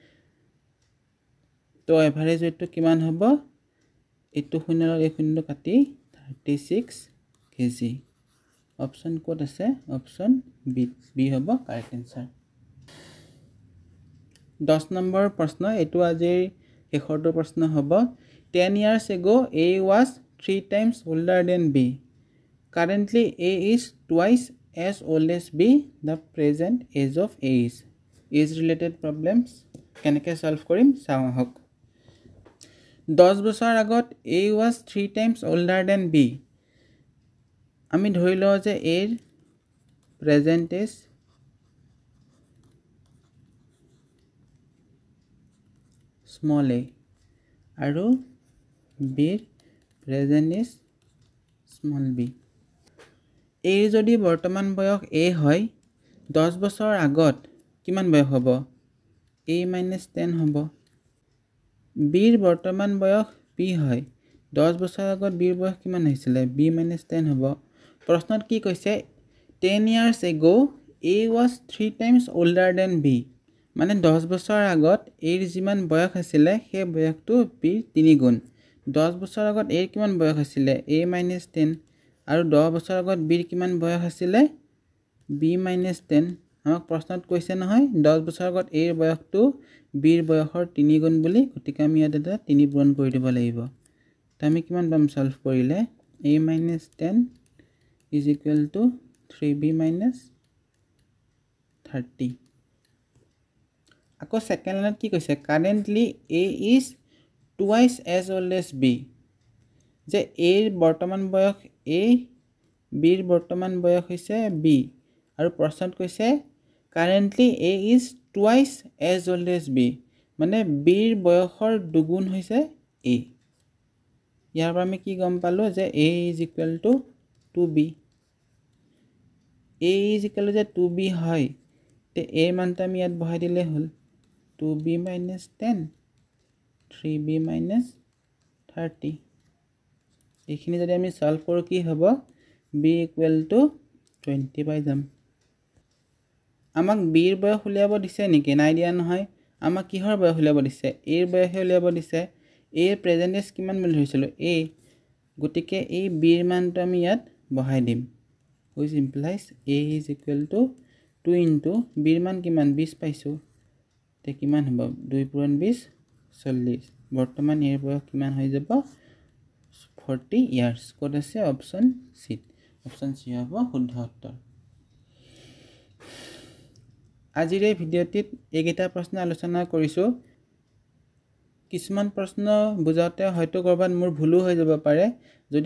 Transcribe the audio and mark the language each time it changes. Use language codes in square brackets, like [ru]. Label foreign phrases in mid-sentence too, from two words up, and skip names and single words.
[as] তো এভাৰেজ weight টো কিমান হ'ব এটো শূন্য আৰু এক শূন্য কাটি 36 kg অপচন কোড আছে অপচন বি হ'ব [en] correct answer 10 [as] নম্বৰ প্ৰশ্ন এটো আজিৰ শেষৰটো প্ৰশ্ন হ'ব [en] 10 years ago A was 3 times older than B currently A is twice as old as B the present age of A is age related problems [as] কেনেকৈ সলভ কৰিম চাও হক 10 বছৰ আগত [en] A was 3 times older than B [as] আমি ধৰি লও যে A ৰ [en] present is small a [as] আৰু B ৰ [en] present is small b [as] A ৰ যদি বৰ্তমান বয়স A হয় 10 বছৰ আগত কিমান বয়স হ'ব A - 10 হ'ব B ৰ বৰ্তমান বয়স B হয় 10 বছৰ আগত B ৰ বয়স কিমান হৈছিল B - 10 হ'ব প্ৰশ্নত কি কৈছে [en] 10 years ago A was 3 times older than B [as] মানে 10 বছৰ আগত A ৰ যিমান বয়স আছিল সেই বয়সটো B ৰ 3 গুণ 10 বছৰ আগত A ৰ কিমান বয়স আছিল A - 10 আৰু 10 বছৰ আগত B ৰ কিমান বয়স আছিল B - 10 আমাক প্ৰশ্নত কৈছে নহয় 10 বছৰ আগত A ৰ বয়সটো B ৰ বয়সৰ 3 গুণ বুলি গতিকে আমি ইয়াত এটা 3 পূৰণ কৰি দিব লাগিব তো আমি কিমান পাম সলভ কৰিলে A - 10 [en] is equal to 3B [as] - 30 আকৌ সেকেন্ড লাইনত কি কৈছে [en] currently A is twice as old as B [as] যে A ৰ বৰ্তমান বয়স A B ৰ বৰ্তমান বয়স হৈছে B আৰু প্ৰশ্নত কৈছে [en] currently A is twice as old as B [as] মানে B ৰ বয়সৰ দুগুণ হৈছে A ইয়াৰ পৰা আমি কি গম পালো যে [en] A is equal to 2B A is equal to 2B [as] হয় তে A মানটো আমি ইয়াত বহাই দিলে হল 2B - 10 3B - 30 এইখিনি যদি আমি সলভ কৰো কি হ'ব [en] B equal to 20 [as] পাই যাম আমাক B ৰ বয়স উলিয়াব দিছে নেকি নাই দিয়া নহয় আমাক কিহৰ বয়স উলিয়াব দিছে A ৰ বয়স উলিয়াব দিছে A ৰ [en] present age [as] কিমান বুলি ধৰিছিল A গতিকে এই B ৰ মানটো আমি ইয়াত বহাই দিম [en] which implies A is equal to 2 into [as] B ৰ মান কিমান 20 পাইছো তে কিমান হ'ব 2 * 20 40 বৰ্তমান এৰ বয়স কিমান হৈ যাব 40 ইয়ার্স কোড আছে অপশন সি হ'ব শুদ্ধ উত্তৰ আজিৰ এই ভিডিঅ'টিত এইকেইটা প্ৰশ্ন আলোচনা কৰিছো কিছুমান প্ৰশ্ন বুজাওতে হয়তো কৰবাত মোৰ ভুল হৈ যাব পাৰে যদি